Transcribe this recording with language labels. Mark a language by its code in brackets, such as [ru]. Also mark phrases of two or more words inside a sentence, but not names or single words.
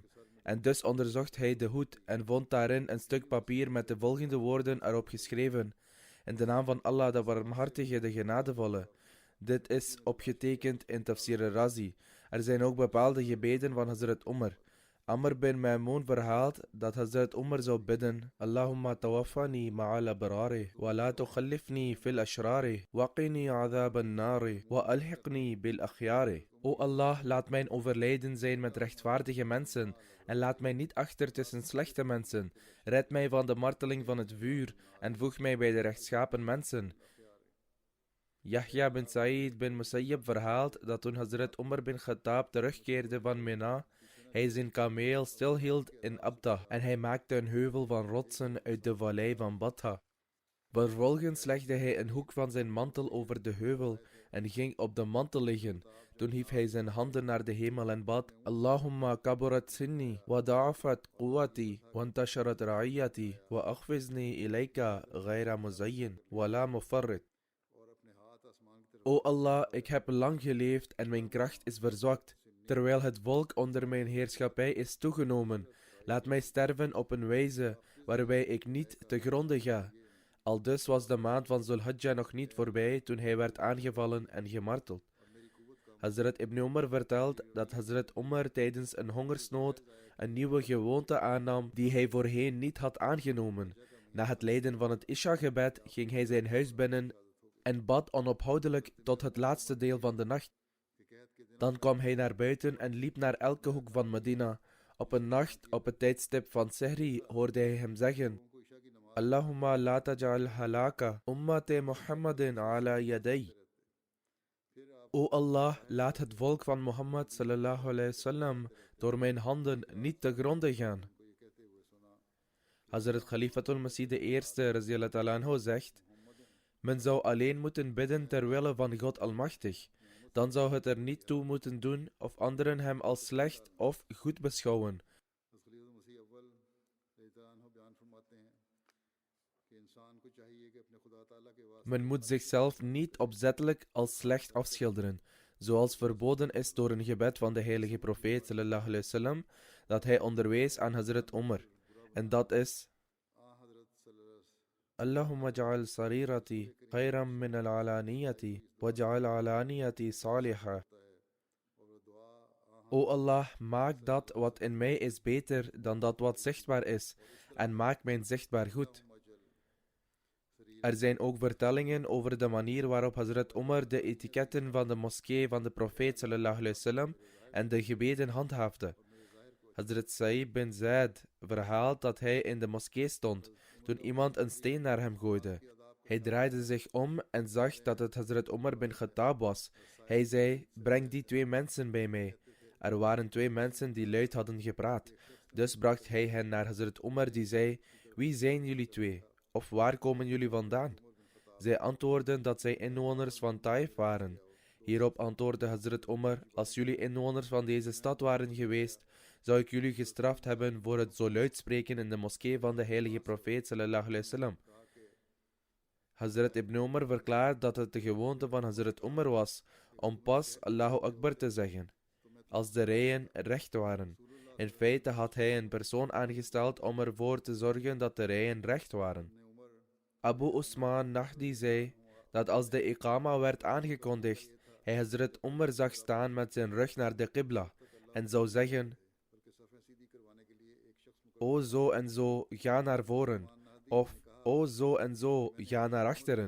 [nl] En dus onderzocht hij de hoed en vond daarin een stuk papier met de volgende woorden erop geschreven: in de naam van Allah, de barmhartige, de genadevolle. Dit is opgetekend in Tafsir al-Razi. Er zijn ook bepaalde gebeden van Hazrat Umar. Amr bin Maimun verhaalt dat Hazrat Umar zou bidden: [ar] اللهم توفني مع الأبرار, ولا تخلفني في الأشرار، وقني عذاب النار، وألحقني بالأخيار. [nl] O Allah, laat mijn overlijden zijn met rechtvaardige mensen en laat mij niet achter tussen slechte mensen. Red mij van de marteling van het vuur en voeg mij bij de rechtschapen mensen. Yahya bin Sa'id bin Musayyib verhaalt dat toen Hazrat Umar bin Khattab terugkeerde van Mina, hij zijn kameel stilhield in Abda en hij maakte een heuvel van rotsen uit de vallei van Batha. Vervolgens legde hij een hoek van zijn mantel over de heuvel en ging op de mantel liggen. Toen hief hij zijn handen naar de hemel en bad: [ar] اللهم كبرت سني، وضعفت قوتي، وانتشرت رعيتي، واخفضني إليك غير مزين، ولا مفرط. [nl] O Allah, ik heb lang geleefd en mijn kracht is verzwakt, terwijl het volk onder mijn heerschappij is toegenomen. Laat mij sterven op een wijze waarbij ik niet te gronde ga. Aldus was de maand van Zulhijjah nog niet voorbij toen hij werd aangevallen en gemarteld. Hazrat Ibn Umar vertelt dat Hazrat Umar tijdens een hongersnood een nieuwe gewoonte aannam die hij voorheen niet had aangenomen. Na het leiden van het Isha-gebed ging hij zijn huis binnen en bad onophoudelijk tot het laatste deel van de nacht. Dan kwam hij naar buiten en liep naar elke hoek van Medina. Op een nacht, op het tijdstip van Sehri, hoorde hij hem zeggen: [ar] اللهم لا تجعل هلاك أمة محمد على يدي. [nl] O Allah, laat het volk van Mohammed [ar] صلى الله عليه وسلم [nl] door mijn handen niet te gronde gaan. Hazrat Khalifatul Masih de Eerste [ar] رضي الله تعالى عنه [nl] zegt: men zou alleen moeten bidden ter wille van God Almachtig. Dan zou het er niet toe moeten doen of anderen hem als slecht of goed beschouwen. Men moet zichzelf niet opzettelijk als slecht afschilderen, zoals verboden is door een gebed van de heilige profeet [ar] صلى الله عليه وسلم, [nl] dat hij onderwees aan Hazrat Umar. En dat is: [ar] اللهم اجعل سريرتي خيرا من علانيتي واجعل علانيتي صالحة. [nl] O Allah, maak dat wat in mij is beter dan dat wat zichtbaar is, en maak mijn zichtbaar goed. Er zijn ook vertellingen over de manier waarop Hazrat Umar de etiketten van de moskee van de profeet [ar] صلى الله عليه وسلم [nl] en de gebeden handhaafde. Hazrat Sa'id bin Zaid verhaalt dat hij in de moskee stond toen iemand een steen naar hem gooide. Hij draaide zich om en zag dat het Hazrat Umar bin Khattab was. Hij zei: breng die 2 mensen bij mij. Er waren 2 mensen die luid hadden gepraat. Dus bracht hij hen naar Hazrat Umar, die zei: wie zijn jullie 2? Of waar komen jullie vandaan? Zij antwoordden dat zij inwoners van Taif waren. Hierop antwoordde Hazrat Umar: als jullie inwoners van deze stad waren geweest, zou ik jullie gestraft hebben voor het zo luid spreken in de moskee van de heilige profeet [ar] صلى الله عليه وسلم. [nl] Hazrat Ibn Umar verklaart dat het de gewoonte van Hazrat Umar was om pas [ar] الله أكبر [nl] te zeggen, als de rijen recht waren. In feite had hij een persoon aangesteld om ervoor te zorgen dat de rijen recht waren. Abu Usman Nahdi zei dat als de iqama werd aangekondigd, hij Hazrat Umar zag staan met zijn rug naar de qibla en zou zeggen: o zo en zo, ga naar voren, of o zo en zo, ga naar achteren.